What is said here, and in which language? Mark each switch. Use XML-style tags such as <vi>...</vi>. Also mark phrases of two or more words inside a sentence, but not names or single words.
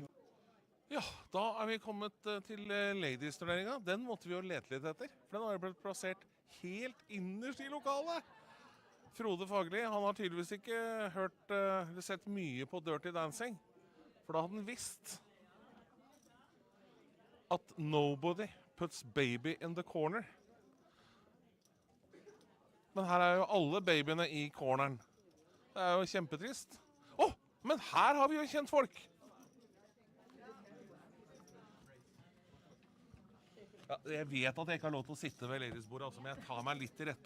<no>Ja, da er vi kommet til ladies-turneringen. Den måtte vi jo lete litt etter, for den har jo blitt plassert helt innerst i lokalet. Frode Fagli, han har tydeligvis ikke hørt eller sett mye på Dirty Dancing, for da hadde han visst at</no> <en>nobody puts baby in the corner.</en> <no>Men her er jo alle babyene i corneren. Det er jo kjempetrist. Men her har vi jo kjent folk! Ja, jeg vet at jeg ikke har lov til å sitte ved ladiesbordet, men jeg tar meg litt til rette.</no>